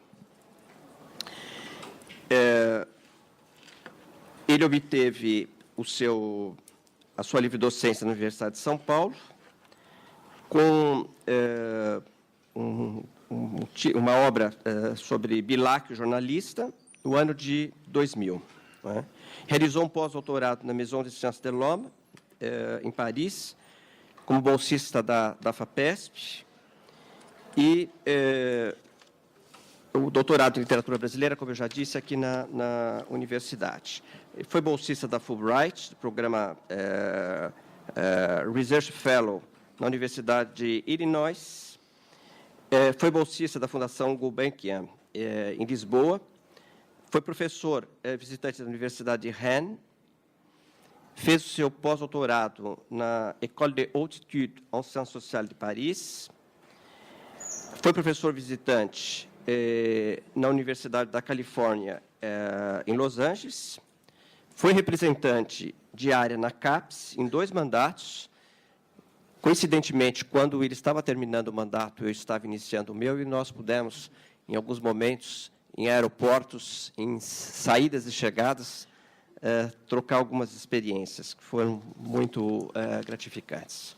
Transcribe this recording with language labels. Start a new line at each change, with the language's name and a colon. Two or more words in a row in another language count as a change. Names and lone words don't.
Portuguese: Ele obteve a sua livre docência na Universidade de São Paulo, com uma obra sobre Bilac, o jornalista, no ano de 2000. Né? Realizou um pós-doutorado na Maison des Sciences de l'Homme, em Paris, como bolsista da FAPESP, e o doutorado em Literatura Brasileira, como eu já disse, aqui na universidade. Ele foi bolsista da Fulbright, do programa Research Fellow, na Universidade de Illinois. Foi bolsista da Fundação Gulbenkian, em Lisboa. Foi professor visitante da Universidade de Rennes. Fez o seu pós-doutorado na École de Haute Études en Sciences Sociales de Paris. Foi professor visitante na Universidade da Califórnia, em Los Angeles. Foi representante de área na CAPES em 2 mandatos. Coincidentemente, quando ele estava terminando o mandato, eu estava iniciando o meu, e nós pudemos, em alguns momentos, em aeroportos, em saídas e chegadas, trocar algumas experiências que foram muito gratificantes.